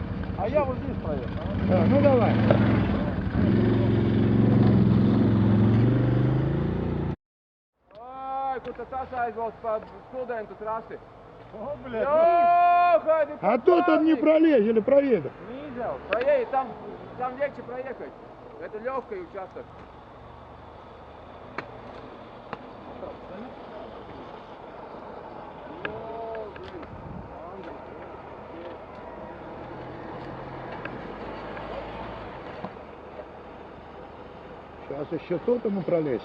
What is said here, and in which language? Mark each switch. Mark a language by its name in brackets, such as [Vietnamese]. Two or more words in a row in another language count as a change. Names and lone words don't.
[Russian] А я вот здесь проехал. Да, ну давай. Ай, [Latvian] kur tas aizvalst pa studentu trasi. [Russian] О, блядь. Ёхай, А тут он не пролезет или проедет. Видел? Проедет, там легче проехать. Это легкий участок. Сейчас еще тут ему пролезть.